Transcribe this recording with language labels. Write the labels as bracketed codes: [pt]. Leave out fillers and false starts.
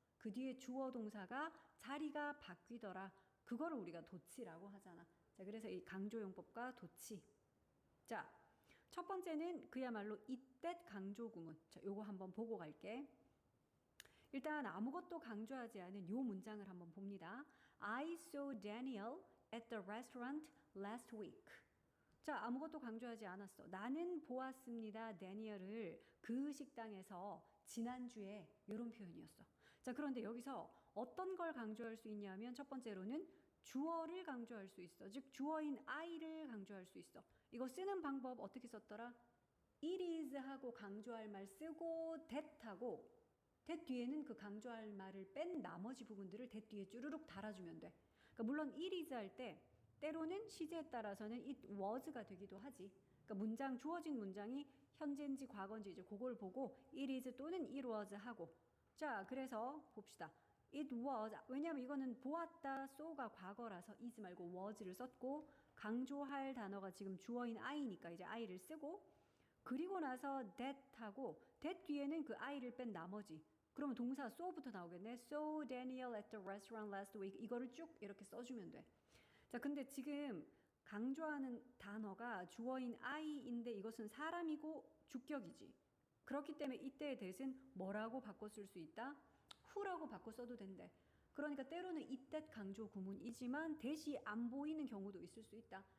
[ko] 그 뒤에 주어 동사가 자리가 바뀌더라. 그거를 우리가 도치라고 하잖아. 자, 그래서 이 강조용법과 도치. 자, 첫 번째는 그야말로 이때 강조 구문. 자, 요거 한번 보고 갈게. 일단 아무것도 강조하지 않은 요 문장을 한번 봅니다. [en] I saw Daniel at the restaurant last week. [ko] 자, 아무것도 강조하지 않았어. 나는 보았습니다, 데니얼을 그 식당에서 지난주에 이런 표현이었어. 자, 그런데 여기서 어떤 걸 강조할 수 있냐면 첫 번째로는 주어를 강조할 수 있어. 즉 주어인 I를 강조할 수 있어. 이거 쓰는 방법 어떻게 썼더라? [en] It is [ko] 하고 강조할 말 쓰고 that 하고 that 뒤에는 그 강조할 말을 뺀 나머지 부분들을 that 뒤에 쭈르륵 달아주면 돼. 그러니까 물론 [en] it is [ko] 할 때 때로는 시제에 따라서는 [en] it was [ko] 가 되기도 하지. 그러니까 문장, 주어진 문장이 현재인지 과거인지 이제 그걸 보고 [en] it is [ko] 또는 [en] it was [ko] 하고. 자, 그래서 봅시다. [en] it was. [ko] 왜냐면 이거는 보았다, so가 과거라서 is 말고 was를 썼고 강조할 단어가 지금 주어인 I니까 이제 I를 쓰고 그리고 나서 that 하고 that 뒤에는 그 I를 뺀 나머지. 그러면 동사 so부터 나오겠네. [en] So Daniel at the restaurant last week. [ko] 이거를 쭉 이렇게 써주면 돼. 자, 근데 지금 강조하는 단어가 주어인 I인데 이것은 사람이고 주격이지. 그렇기 때문에 이때의 that은 뭐라고 바꿔 쓸 수 있다? who라고 바꿔 써도 된대. 그러니까 때로는 이때 강조 구문이지만 that이 안 보이는 경우도 있을 수 있다.